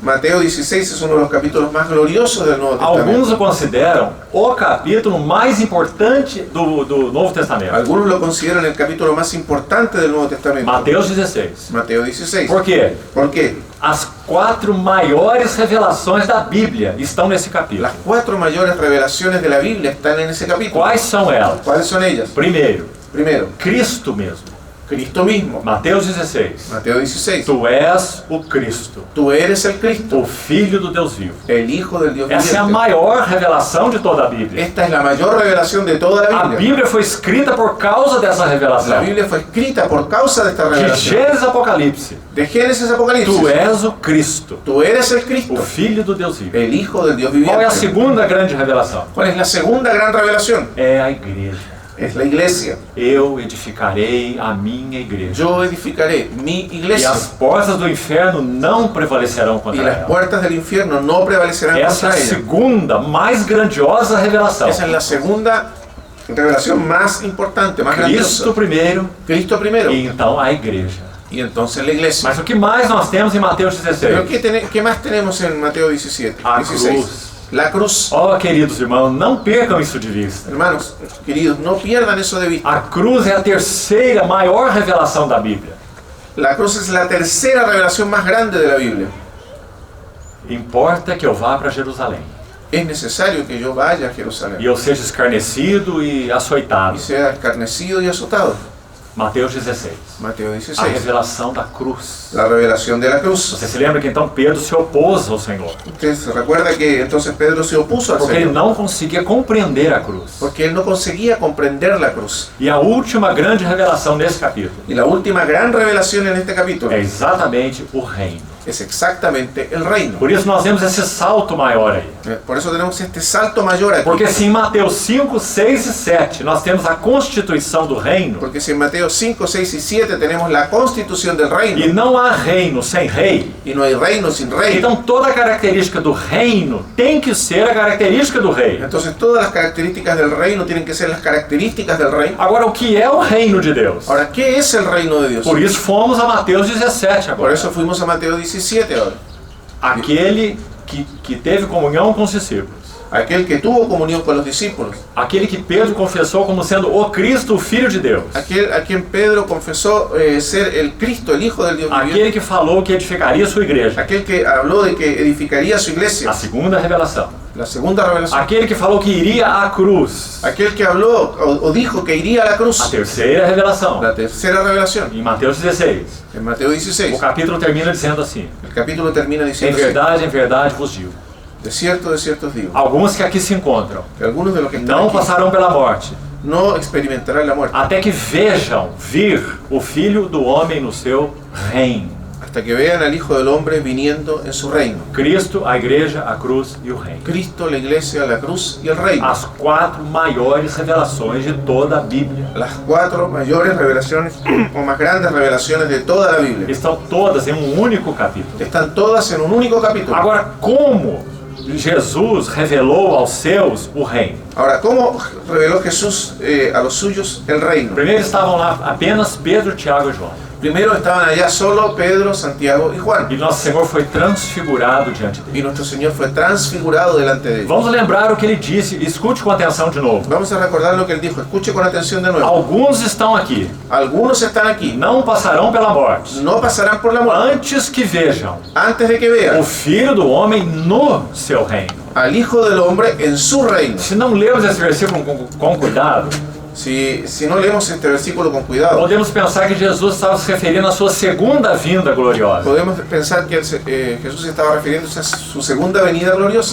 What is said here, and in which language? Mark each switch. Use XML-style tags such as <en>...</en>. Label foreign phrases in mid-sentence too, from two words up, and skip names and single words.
<es>Mateo 16 es uno de los capítulos más gloriosos del Nuevo</es> <pt>Alguns</pt> <es>Testamento.</es> <pt>o consideram o capítulo mais importante do Novo Testamento.</pt> <es>Algunos lo consideran el capítulo más importante del Nuevo Testamento.</es> <pt>Mateus 16.</pt> <es>Mateo 16.</es> <pt>Por quê?</pt> <es>¿Por qué?</es> <pt>As 4 maiores revelações da Bíblia estão nesse capítulo.</pt> <es>Las 4 mayores revelaciones de la Biblia están en ese capítulo.</es> <pt>Quais são elas?</pt> <es>¿Cuáles son ellas?</es> <pt>Primeiro,</pt> <es>Primero,</es> <pt>Cristo mesmo.</pt> <es>Cristo mismo.</es> <pt>Mateus 16.</pt> <es>Mateo 16.</es> <pt>Tu és o Cristo,</pt> <es>Tú eres el Cristo,</es> <pt>o Filho do Deus vivo.</pt> <es>el Hijo del Dios</es> <pt>Essa é a</pt> <es>viviente.</es> <pt>maior revelação de toda a Bíblia.</pt> <es>Esta es la mayor revelación de toda la</es> <pt>A</pt> <es>Biblia.</es> <pt>Bíblia foi escrita por causa dessa</pt> <es>La</es> <pt>revelação.</pt> <es>Biblia fue escrita por causa de esta</es> <pt>De</pt> <es>revelación.</es> <pt>Gênesis a Apocalipse.</pt> <es>De Génesis a Apocalipsis.</es> <pt>Tu és o Cristo,</pt> <es>Tú eres el</es> <pt>o</pt> <es>Cristo,</es> <pt>Filho do Deus vivo.</pt> <es>el Hijo del Dios</es> <pt>Qual é a</pt> <es>viviente.</es> <pt>segunda grande revelação?</pt> <es>¿Cuál es la segunda gran revelación?</es> <pt>É a igreja.</pt> <es>Es la iglesia.</es> <pt>Eu edificarei a minha igreja.</pt> <es>Yo edificaré mi</es> <pt>E</pt> <es>iglesia</es> <pt>as portas do inferno não prevalecerão</pt> <es>y</es> <pt>contra</pt> <es>las</es> <pt>ela.</pt> <es>puertas del infierno no prevalecerán</es> <pt>Essa é</pt> <es>contra</es> <pt>a</pt> <es>ella.</es> <pt>segunda, mais grandiosa revelação.</pt> <es>Esa es la segunda revelación más importante, más</es> <pt>Cristo</pt> <es>grandiosa.</es> <pt>primeiro</pt> <es>Cristo primero</es> <pt>e então a igreja.</pt> <es>y entonces la iglesia.</es> <pt>Mas o que mais nós temos em Mateus</pt> <es>Pero</es> <pt>16?</pt> <es>¿qué más tenemos en Mateo 17?</es> <pt>A</pt> <es>16?</es> <pt>cruz.</pt> <es>La cruz.</es> <pt>Oh, queridos irmãos, não percam isso de vista.</pt> <es>Hermanos, queridos, no pierdan eso de vista.</es> <pt>A cruz é a terceira maior revelação da Bíblia.</pt> <es>La cruz es la tercera revelación más grande de la Biblia.</es> <pt>Importa que eu vá para Jerusalém</pt> <es>Es necesario que yo vaya a</es> <pt>e</pt> <es>Jerusalén</es> <pt>eu seja escarnecido e açoitado.</pt> <es>y sea escarnecido y azotado.</es> <pt>Mateus 16.</pt> <es>Mateo</es> <pt>A</pt> <es>16.</es> <pt>revelação da cruz.</pt> <es>La revelación de la cruz.</es> <pt>Você se lembra que então Pedro se opôs ao Senhor,</pt> <es>Usted se recuerda que entonces Pedro se opuso al</es> <pt>porque ele</pt> <es>Señor</es> <pt>não conseguia compreender a cruz.</pt> <es>porque él no conseguía comprender la cruz.</es> <pt>E a última grande revelação desse capítulo</pt> <es>Y la última gran revelación en este capítulo</es> <pt>é exatamente o reino.</pt> <es>es exactamente el reino.</es> <pt>Por isso nós vemos esse salto maior aí.</pt> <es>Por eso tenemos este salto mayor aquí.</es> <pt>Porque se em Mateus 5, 6 e 7 nós temos a constituição do reino,</pt> <es>Porque si en Mateo 5, 6 y 7 tenemos la constitución del</es> <pt>e</pt> <es>reino</es> <pt>não há reino sem rei,</pt> <es>y no hay reino sin rey,</es> <pt>então toda a característica do reino tem que ser a característica do rei.</pt> <es>entonces todas las características del reino tienen que ser las características del rey.</es> <pt>Agora, o que é o reino de Deus?</pt> <es>Ahora, ¿qué es el reino de Dios?</es> <pt>Por isso fomos a Mateus 17</pt> <es>Por</es> <pt>agora.</pt> <es>eso fuimos a Mateo 17 ahora.</es> <pt>Aquele que teve comunhão com os discípulos.</pt> <es>Aquel que tuvo comunión con los discípulos.</es> <pt>Aquele que Pedro confessou como sendo o Cristo, o Filho de Deus.</pt> <es>Aquel a quien Pedro confesó ser el Cristo, el Hijo del Dios viviente.</es> <pt>Aquele que falou que edificaria sua igreja.</pt> <es>Aquel que habló de que edificaría su iglesia.</es> <pt>A segunda revelação.</pt> <es>La segunda revelación.</es> <pt>Aquele que falou que iria à cruz.</pt> <es>Aquel que habló o dijo que iría a la</es> <pt>A</pt> <es>cruz.</es> <pt>terceira revelação.</pt> <es>La tercera revelación.</es> <pt>Em Mateus 16.</pt> <es>En Mateo</es> <pt>O</pt> <es>16.</es> <pt>capítulo termina dizendo assim:</pt> <es>El capítulo termina</es> <pt>em</pt> <es>diciendo así.</es> <pt>verdade vos digo.</pt> <es>De cierto os digo.</es> <pt>Alguns que aqui se encontram</pt> <es>Que algunos de los que están</es> <pt>não</pt> <es>aquí</es> <pt>passarão pela morte,</pt> <es>no experimentarán la muerte.</es> <pt>até que vejam vir o Filho do Homem no seu reino.</pt> <es>Hasta que vean al Hijo del Hombre viniendo en su reino.</es> <pt>Cristo, a igreja, a cruz e o reino.</pt> <es>Cristo, la iglesia, la cruz y el reino.</es> <pt>As 4 maiores revelações de toda a Bíblia.</pt> <es>Las 4 mayores revelaciones o más grandes revelaciones de toda la Biblia.</es> <pt>Estão todas em um único capítulo.</pt> <es>Están todas en un único capítulo.</es> <pt>Agora, como Jesus revelou aos seus o reino?</pt> <es>Ahora, ¿cómo reveló Jesús a los suyos el reino?</es> <pt>Primeiro estavam lá apenas Pedro, Tiago e João.</pt> <es>Primero estaban allá solo Pedro, Santiago y Juan.</es> <pt>E nosso Senhor foi transfigurado diante dele.</pt> <es>Y nuestro Señor fue transfigurado delante de ellos.</es> <pt>Vamos lembrar o que ele disse, escute com atenção de novo.</pt> <es>Vamos a recordar lo que él dijo. Escuche con atención de nuevo.</es> <pt>Alguns estão aqui,</pt> <es>Algunos están aquí.</es> <pt>não passarão pela morte,</pt> <es>No pasarán por la muerte</es> <pt>antes que vejam</pt> <es>antes de que</es> <pt>o</pt> <es>vean</es> <pt>Filho do Homem no seu reino.</pt> <es>al Hijo del Hombre en su reino.</es> <pt>Se não lermos esse versículo com cuidado,</pt> <es>Si no leemos este versículo con cuidado,</es> <pt>podemos pensar que Jesus estava se referindo à sua segunda vinda gloriosa.</pt> <es>podemos pensar que Jesús estaba refiriéndose a su segunda venida gloriosa.</es>